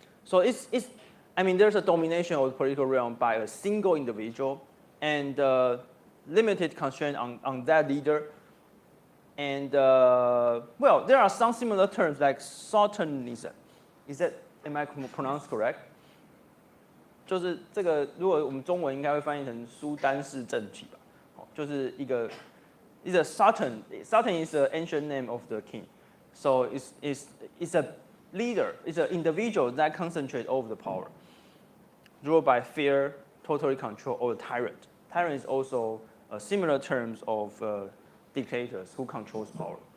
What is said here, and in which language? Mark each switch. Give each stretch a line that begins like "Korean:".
English: So I mean, there's a domination of the political realm by a single individual and limited constraint on that leader. And well, there are some similar terms like sultanism. Am I pronounced correct?
Chinese: 就是这个，如果我们中文应该会翻译成苏丹式政体吧。就是一个
English: is a sultan. Sultan is the ancient name of the king. So it's a leader. It's an individual that concentrates over the power, ruled by fear, total control, or the tyrant. Tyrant is also similar terms of dictators who controls power.